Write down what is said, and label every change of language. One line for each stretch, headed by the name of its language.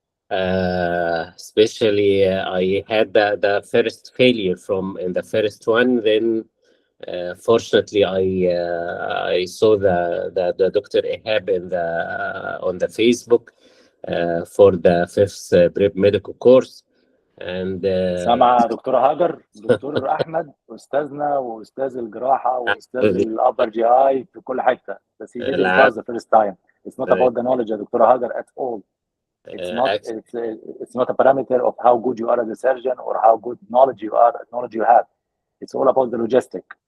English: Especially I had the first failure in the first one. Then fortunately I saw the Dr. Ihab on the Facebook for the 5th prep medical course. And
Arabic: سامع دكتورة هاجر. دكتور أحمد أستاذنا وأستاذ الجراحة وأستاذ الأبر جي آي في كل حتة. بس
English: he didn't pass the first time. It's not about the knowledge of دكتورة هاجر at all. It's not a parameter of how good you are as a surgeon or how good knowledge you have. It's all about the logistic.